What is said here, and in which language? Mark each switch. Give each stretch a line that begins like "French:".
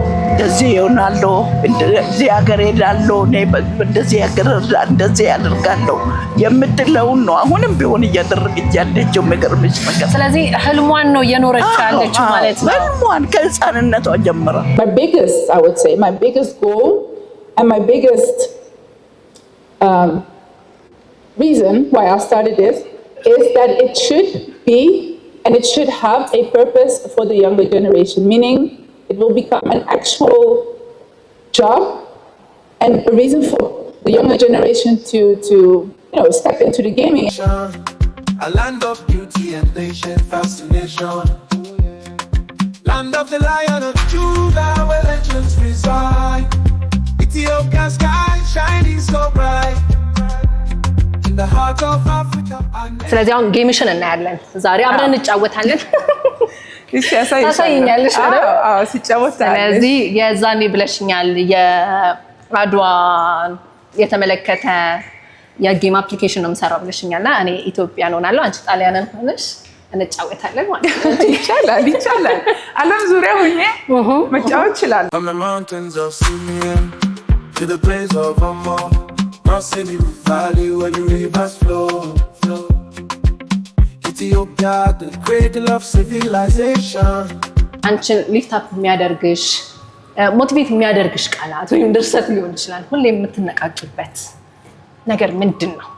Amharic: እንደዚህ ይሆናለሁ፣ እንደዚህ ሀገር ሄዳለሁ፣ እንደዚህ ሀገር እንደዚህ ያደርጋለሁ የምትለውን ነው አሁንም ቢሆን እያደረገች ያለችው። የሚገርምሽ ነገር ስለዚህ ህልሟን ነው እየኖረች ያለችው ማለት ነው። ህልሟን ከህፃንነቷ ጀምራ
English: My biggest, I would say, my biggest goal and my biggest reason why I started this is that it should be and it should have a purpose for the younger generation, meaning it will become an actual job and a reason for the younger generation to step into the gaming. A land of beauty and ancient fascination. Land of the Lion of Judah, where legends reside. Ethiopia's sky shining so bright. In the heart of Africa.
Amharic: ስለዚህ አሁን ጌምሽን እናያለን። ዛሬ አብረን እንጫወታለን። ታሳይኛለሽ አይደል? አዎ ሲጫወት። ስለዚህ የዛኔ ብለሽኛል የአድዋ የተመለከተ የጌም አፕሊኬሽን ነው የምሰራው ብለሽኛልና እኔ ኢትዮጵያን ሆናለሁ፣ አንቺ ጣሊያንን ሆነሽ እንጫወታለን ማለት ነው። ይቻላል። ዓለም ዙሪያ ሆኜ መጫወት ይችላል።
English: From the mountains of Simeon to the place of Amor, crossing the valley where the rivers flow. Ethiopia, the cradle of civilization.
Amharic: አንቺን ሊፍት አፕ የሚያደርግሽ ሞቲቬት የሚያደርግሽ ቃላት ወይም ድርሰት ሊሆን ይችላል። ሁሌ የምትነቃቂበት ነገር ምንድን ነው?